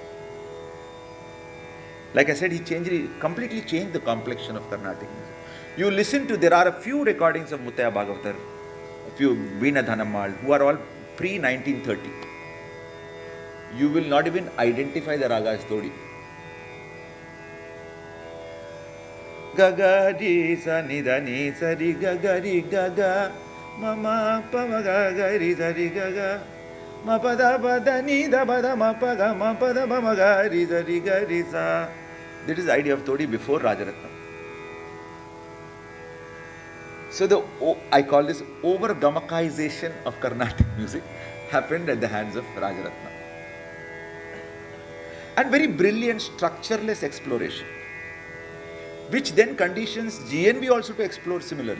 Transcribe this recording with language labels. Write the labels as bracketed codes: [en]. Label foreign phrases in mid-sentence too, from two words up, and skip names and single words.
[en] Like I said, he completely changed the complexion of Carnatic music. You listen to, there are a few recordings of Muttaya Bhagavatar, a few Veena Dhanammal, who are all pre-1930. You will not even identify the raga as Todi. Gaga di sa ni da ni sa ri gaga ri gaga mama pa ma gaga ri sa ri gaga ma pa da ni da ba da ma pa ga ma pa da ba ma ga ri sa ri ga ri sa. That is the idea of Todi before Rajaratnam. So I call this over-gamakization of Carnatic music happened at the hands of Rajaratnam. And very brilliant structureless exploration, which then conditions GNB also to explore similarly.